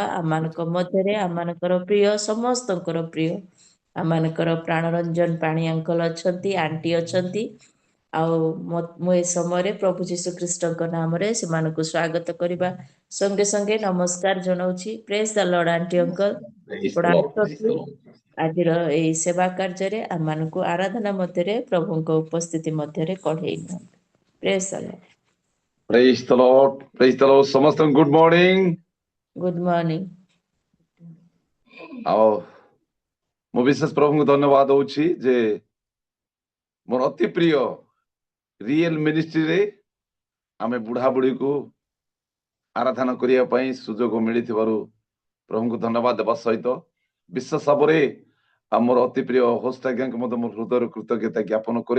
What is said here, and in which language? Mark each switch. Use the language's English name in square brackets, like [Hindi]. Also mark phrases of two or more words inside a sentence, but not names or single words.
[Odia] ଆମମାନଙ୍କ ମଧ୍ୟରେ ଆମମାନଙ୍କର ପ୍ରିୟ, ସମସ୍ତଙ୍କର ପ୍ରିୟ, ଆମମାନଙ୍କର ପ୍ରାଣରଞ୍ଜନ ପାଣି ଅଙ୍କଲ ଅଛନ୍ତି, ଆଣ୍ଟି ଅଛନ୍ତି। ଆଉ ମୁଁ ଏ ସମୟରେ ପ୍ରଭୁ ଯୀଶୁ ଖ୍ରୀଷ୍ଟଙ୍କ ନାମରେ ସେମାନଙ୍କୁ ସ୍ୱାଗତ କରିବା ସଙ୍ଗେ ସଙ୍ଗେ ନମସ୍କାର ଜଣାଉଛି। [English] praise the Lord aunty uncle, Praise [Odia] ଆପଣ [English] the Lord. Praise [Odia] ଆସନ୍ତୁ [English] the Lord. [Odia] ଆଜିର ଏହି ସେବା କାର୍ଯ୍ୟରେ ଆମମାନଙ୍କୁ ଆରାଧନା ମଧ୍ୟରେ ପ୍ରଭୁଙ୍କ ଉପସ୍ଥିତି ମଧ୍ୟରେ କଢେଇ ନିଅନ୍ତୁ। [English] praise the Lord. Praise the Lord. Praise the Lord. ସମସ୍ତଙ୍କୁ good morning. good morning. [Odia] ଆଉ ମୁଁ ବିଶେଷ ପ୍ରଭୁଙ୍କୁ ଧନ୍ୟବାଦ ଦଉଛି ଯେ ମୋର ଅତି ପ୍ରିୟ ରିଏଲ ମିନିଷ୍ଟ୍ରିରେ ଆମେ ବୁଢାବୁଢୀକୁ ଆରାଧନା କରିବା ପାଇଁ ସୁଯୋଗ ମିଳିଥିବାରୁ ପ୍ରଭୁଙ୍କୁ ଧନ୍ୟବାଦ ଦେବା ସହିତ ବିଶେଷ ଭାବରେ ଆମର ଅତି ପ୍ରିୟ ହୋଷ୍ଟ ଆଜ୍ଞାଙ୍କୁ ମଧ୍ୟ ମୋ ହୃଦୟର କୃତଜ୍ଞତା ଜ୍ଞାପନ କରେ।